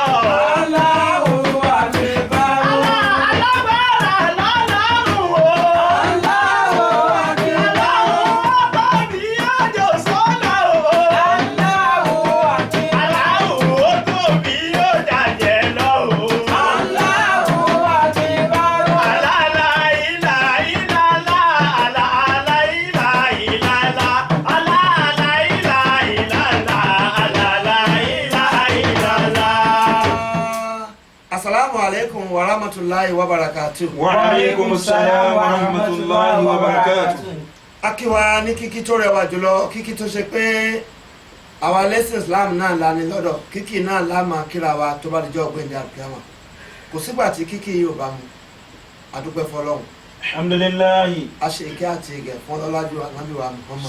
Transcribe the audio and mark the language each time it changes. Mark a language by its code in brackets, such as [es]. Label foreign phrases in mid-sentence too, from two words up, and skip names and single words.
[ar] الله أكبر. [yo] Alágbára lọ́lọ́run o. [ar] الله أكبر. [yo] Ọlọ́run ọba bí òjò sọ́lá o. [ar] الله أكبر. [yo] Aláwo ó tóbi ó jàjẹ́ lọ o. [ar] الله أكبر. Alala ila ilala, alala ila ilala, alala ila ilala, alala ila ilala. السلام عليكم ورحمة الله وبركاته. وعليكم السلام ورحمة الله وبركاته. [yo] Akíwa ní kíkí tó rẹwà jùlọ, kíkí tó ṣe pé àwa lẹ́sìn Islam náà la ní lọ́dọ̀, kíkí náà la máa kíra wa tó bá dijọ́ ọgbẹ́ni àkíyàmá. Kò sígbà tí kíkí yóò bá mu, adúpẹ́ fọlọ́hun. [ar] Alhamdulillahi. [yo] A ṣe ìkẹ́ àti ìgẹ̀ fún ọlọ́lájú ànábì wa Muhammad.